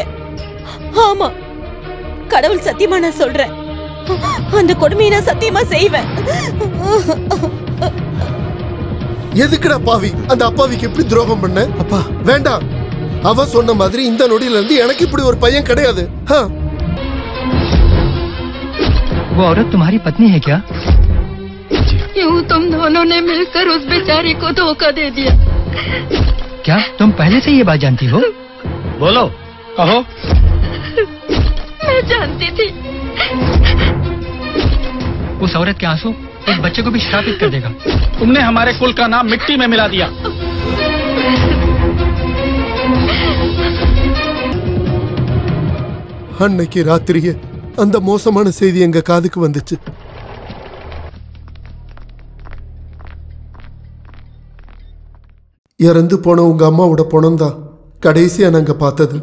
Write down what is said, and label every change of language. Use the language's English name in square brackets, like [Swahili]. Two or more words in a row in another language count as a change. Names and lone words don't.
[Tamil] ஆமா, கடவுள் சத்தியமா நான் சொல்றேன். அந்த கொடுமையை நான் சத்தியமா செய்வேன். எதுக்குடா பாவி அந்த அப்பாவிக்கு எப்படி துரோகம் பண்ண? அப்பா வேண்டாம். அவ சொன்ன மாதிரி இந்த நொடியில இருந்து எனக்கு இப்படி ஒரு பையன் கிடையாது. [Hindi] वो औरत तुम्हारी पत्नी है क्या? यूं तुम दोनों ने मिलकर उस बेचारी को धोखा दे दिया। क्या तुम पहले से ये बात जानती हो? बोलो, कहो। मैं जानती थी। उस औरत के आंसू इस बच्चे को भी श्रापित कर देगा। तुमने हमारे कुल का नाम मिट्टी में मिला दिया। [Tamil] அன்னைக்கு ராத்திரியே அந்த மோசமான செய்தி எங்க காதுக்கு வந்துச்சு. இறந்து போன உங்க அம்மாவோட பணம் தான் கடைசியா நாங்க பார்த்தது.